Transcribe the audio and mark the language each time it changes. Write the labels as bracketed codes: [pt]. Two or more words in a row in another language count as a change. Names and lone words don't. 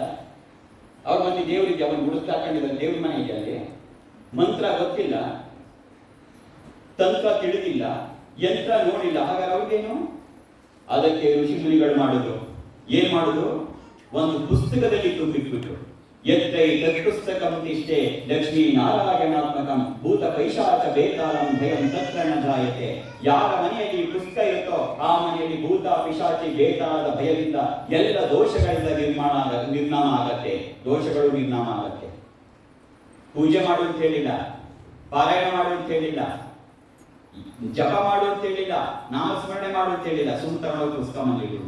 [kn] ಅವ್ರ ಮಂದಿ ದೇವರಿಗೆ ಅವನು ಗುಡಿಸ್ತಾ ಹಾಕೊಂಡಿದ್ದಾರೆ, ದೇವ್ರ ಮನೆ ಇದೆ ಅಲ್ಲಿ, ಮಂತ್ರ ಗೊತ್ತಿಲ್ಲ, ತಂತ್ರ ತಿಳಿದಿಲ್ಲ, ಯಂತ್ರ ನೋಡಿಲ್ಲ, ಹಾಗಾದ್ರೆ ಅವ್ರಿಗೇನು? ಅದಕ್ಕೆ ಋಷಿ ಮುನಿಗಳು ಮಾಡುದು ಏನ್ ಮಾಡುದು, ಒಂದು ಪುಸ್ತಕದಲ್ಲಿ ತುಂಬಿಟ್ಬಿಟ್ರು. [sa] ಯತ್ರೈ ತತ್ಪುಸ್ತಕಂ ತಿಷ್ಟೆ ಲಕ್ಷ್ಮೀ ನಾರಾಯಣಾತ್ಮಕಂ ಭೂತ ಪೈಶಾಚ ಬೇತಾಳಂ ಭಯಂ ತತ್ರ ನ ಜಾಯತೆ. [kn] ಯಾರ ಮನೆಯಲ್ಲಿ ಪುಸ್ತಕ ಇರುತ್ತೋ ಆ ಮನೆಯಲ್ಲಿ ಭೂತ ಪಿಶಾಚಿ ಬೇತಾಳದ ಭಯದಿಂದ ಎಲ್ಲ ದೋಷಗಳಿಂದ ನಿರ್ನಾಮ ಆಗತ್ತೆ, ದೋಷಗಳು ನಿರ್ನಾಮ ಆಗತ್ತೆ. ಪೂಜೆ ಮಾಡು ಅಂತ ಹೇಳಿಲ್ಲ, ಪಾರಾಯಣ ಮಾಡು ಅಂತ ಹೇಳಿಲ್ಲ, ಜಪ ಮಾಡು ಅಂತ ಹೇಳಿಲ್ಲ, ನಾಮಸ್ಮರಣೆ ಮಾಡು ಅಂತ ಹೇಳಿಲ್ಲ, ಸುಂದರವಾದ ಪುಸ್ತಕ ಮನೆಯಲ್ಲಿ.